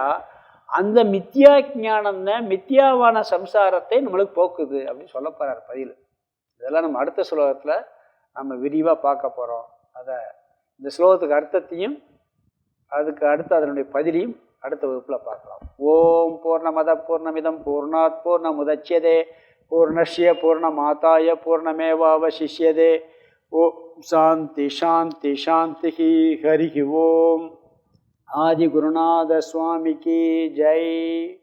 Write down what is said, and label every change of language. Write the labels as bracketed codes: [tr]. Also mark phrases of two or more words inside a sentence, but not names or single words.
[ta] அந்த மித்தியா ஞானம் தான் மித்தியாவான சம்சாரத்தை நம்மளுக்கு போக்குது அப்படின்னு சொல்ல போகிறார் பதில். இதெல்லாம் நம்ம அடுத்த ஸ்லோகத்தில் நம்ம விரிவாக பார்க்க போகிறோம். அதை இந்த ஸ்லோகத்துக்கு அர்த்தத்தையும் அதுக்கு அடுத்து அதனுடைய பதிலையும் அடுத்த வகுப்பில் பார்க்கலாம். [sa] ॐ पूर्णमद पूर्णमिदं पूर्णात् पूर्णमुदच्यते पूर्णस्य पूर्णमादाय पूर्णमेवावशिष्यते. ॐ शान्ति शान्ति शान्ति. हरि ॐ. [ta] ஆதி குருநாத சுவாமிக்கு ஜெய்.